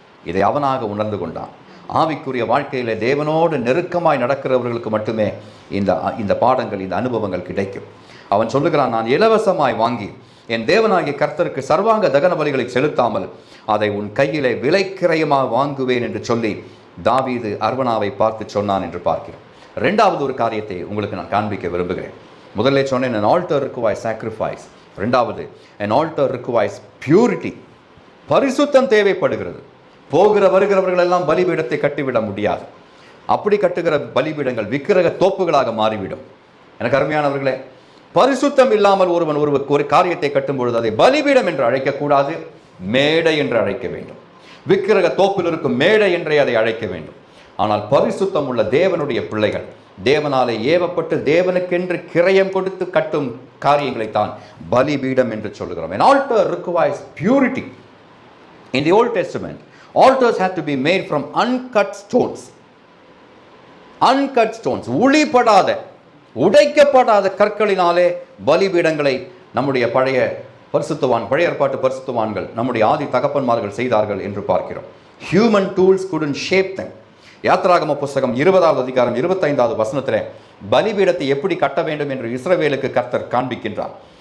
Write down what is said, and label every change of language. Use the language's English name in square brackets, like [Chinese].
[Tamil] இதை அவனாக உணர்ந்து கொண்டான். ஆவிக்குரிய வாழ்க்கையில் தேவனோடு நெருக்கமாய் நடக்கிறவர்களுக்கு மட்டுமே இந்த பாடங்கள், இந்த அனுபவங்கள் கிடைக்கும். அவன் சொல்லுகிறான், நான் இலவசமாய் வாங்கி என் தேவனாகிய கர்த்தருக்கு சர்வாங்க தகன பலிகளை செலுத்தாமல் அதை உன் கையிலே விலைக்கிரயமாக வாங்குவேன் என்று சொல்லி தாவீது அர்வனாவை பார்த்து சொன்னான் என்று பார்க்கிறோம். ரெண்டாவது ஒரு காரியத்தை உங்களுக்கு நான் காண்பிக்க விரும்புகிறேன். முதல்ல சொன்னேன், [English] an altar requires sacrifice. [Tamil] ரெண்டாவது, [English] an altar requires purity. [Tamil] பரிசுத்தம் தேவைப்படுகிறது. போகிற வருகிறவர்கள் எல்லாம் பலிபீடத்தை கட்டிவிட முடியாது. அப்படி கட்டுகிற பலிபீடங்கள் விக்கிரக தோப்புகளாக மாறிவிடும். எனக்கு அருமையானவர்களே, பரிசுத்தம் இல்லாமல் ஒரு காரியத்தை கட்டும் பொழுது அதை பலிபீடம் என்று அழைக்கக்கூடாது, மேடை என்று அழைக்க வேண்டும். விக்கிரக தோப்பில் இருக்கும் மேடை என்றே அதை அழைக்க வேண்டும். ஆனால் பரிசுத்தம் உள்ள தேவனுடைய பிள்ளைகள், தேவனாலே ஏவப்பட்டு தேவனுக்கென்று கிரயம் கொடுத்து கட்டும் காரியங்களைத்தான் பலிபீடம் என்று சொல்லுகிறோம். [English] An altar requires purity. In the Old Testament, altars had to be made from uncut stones. Uncut stones, [Tamil] உளிப்படாத, உடைக்கப்படாத கற்களினாலே பலிபீடங்களை நம்முடைய பழைய ஏற்பாட்டு பரிசுத்தவான்கள், நம்முடைய ஆதி தகப்பன்மார்கள் செய்தார்கள் என்று பார்க்கிறோம். [English] Human tools couldn't shape them. [Tamil] யாத்ராகம புஸ்தகம் 20வது அதிகாரம் 25வது வசனத்திலே பலிபீடத்தை எப்படி கட்ட வேண்டும் என்று இஸ்ரவேலுக்கு கர்த்தர் காண்பிக்கின்றார்.